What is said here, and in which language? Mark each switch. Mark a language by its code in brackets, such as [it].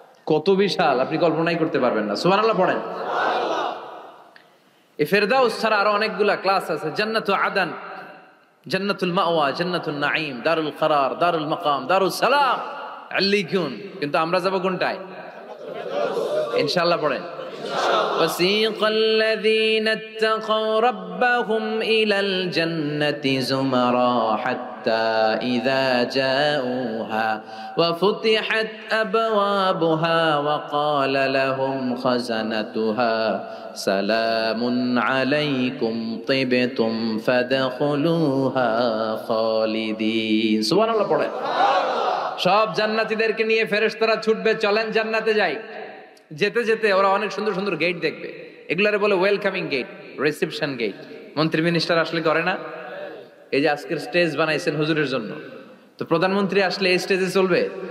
[bn] কত বিশাল আপনি কল্পনাই করতে পারবেন না। সুবহানাল্লাহ পড়েন। এই ফেরদাউস ছাড়া আরো অনেকগুলা ক্লাস আছে। জান্নাতুল আদান, জান্নাতুল মাওয়া, জান্নাতুন নাঈম, দারুল করার, দারুল মাকাম, দারুস সালাম, আল্লিকুন। কিন্তু আমরা যাব কোনটায়? ইনশাআল্লাহ পড়েন। [ar] وسيق الذين اتقوا ربهم إلى الجنة زمرا حتى إذا جاءوها وفتحت أبوابها وقال لهم خزنتها سلام عليكم طبتم فادخلوها خالدين سبحان الله [bn] পড়ে। সব জান্নাতীদেরকে নিয়ে ফেরেশতারা ছুটবে, চলেন জান্নাতে যাই। যেতে যেতে ওরা অনেক সুন্দর সুন্দর গেট দেখবে, এগুলারে বলে ওয়েলকামিং গেট, রিসেপশন গেট। মন্ত্রী মিনিস্টার আসলে করে না? এই যে আজকের স্টেজ বানাইছেন হুজুরের জন্য, তো প্রধানমন্ত্রী আসলে এই স্টেজে চলবে?